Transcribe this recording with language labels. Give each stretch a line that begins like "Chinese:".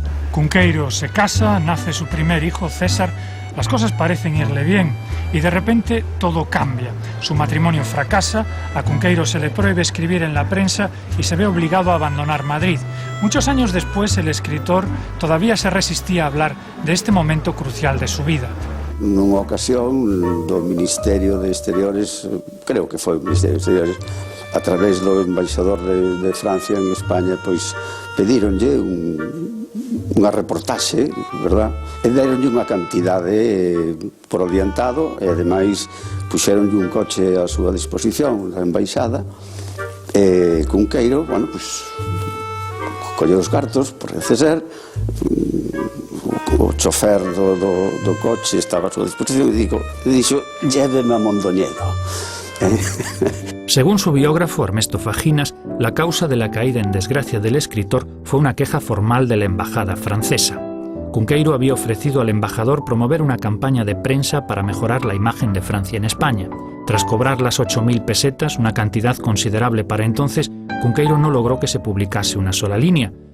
Spanish: Cunqueiro se casa, nace su primer hijo, César. Las cosas parecen irle bien y de repente todo cambia. Su matrimonio fracasa, a Cunqueiro se le prohíbe escribir en la prensa y se ve obligado a abandonar Madrid. Muchos años después, el escritor todavía se resistía a hablar de este momento crucial de su vida.
Galician: Nunha ocasión, do Ministerio de Exteriores, creo que foi o Ministerio de Exteriores, a través do embaixador de Francia en España, pois pedíronlle unha reportaxe, verdad? E deronlle unha cantidade por adiantado e ademais puxeronlle un coche a súa disposición da embaixada e Cunqueiro,
Spanish: bueno, pues
Galician: colleu os cartos, parece ser, o chofer do coche estaba a súa disposición e dixo,
Spanish: lléveme a Mondoñedo. Según su biógrafo Ernesto Faginas, la causa de la caída en desgracia del escritor fue una queja formal de la embajada francesa. Cunqueiro había ofrecido al embajador promover una campaña de prensa para mejorar la imagen de Francia en España. Tras cobrar las 8.000 pesetas, una cantidad considerable para entonces, Cunqueiro no logró que se publicase una sola línea.